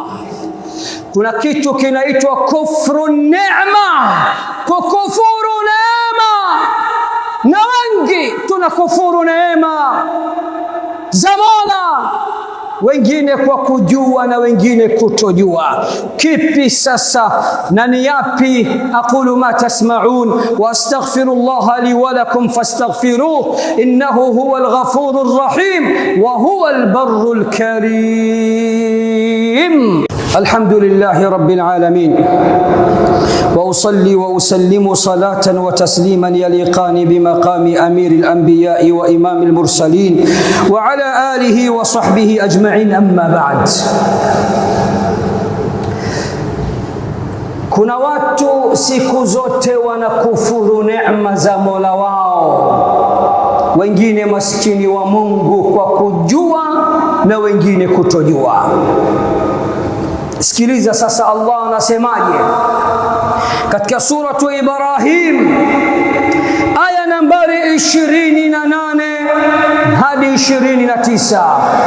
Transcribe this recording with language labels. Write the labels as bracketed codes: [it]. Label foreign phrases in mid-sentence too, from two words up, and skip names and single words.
[sw] Kuna kitu kinaitwa kufru neema, kukufuru neema, na wengi tunakufuru neema za Mola, wengine kwa kujua na wengine kutojua. Kipi sasa na ni yapi? [ar] أقول ما تسمعون وأستغفر الله لي ولكم فاستغفروه إنه هو الغفور الرحيم وهو البر الكريم. الحمد لله رب العالمين، وأصلي وأسلم صلاة وتسليما يليقان بمقام أمير الأنبياء وإمام المرسلين وعلى آله وصحبه أجمعين، أما بعد. [sw] Kuna watu siku zote wanakufuru neema za Mola wao, wengine maskini wa Mungu kwa kujua na wengine kutojua. Sikiliza sasa Allah anasemaje katika suratu Ibrahim aya nambari 28 hadi 29.